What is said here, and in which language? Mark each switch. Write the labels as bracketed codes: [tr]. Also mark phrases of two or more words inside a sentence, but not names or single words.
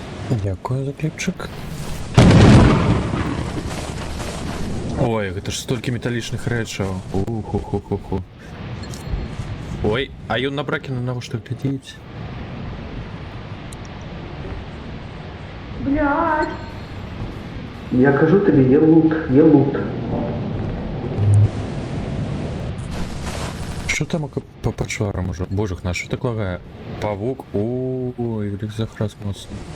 [uk] Дякую за кліпчик. Ой, [be] гэта ж столькі металічных рэчаў. Уху-ху-ху-ху. Ой, а ён на Бракена навошта глядзіць? Блядь. [uk] Я кажу тобі, є лут, є лут. Що там по пачварам уже? Боже, на що так лагає? Павук? Ой, блін, [be] захраз моцно.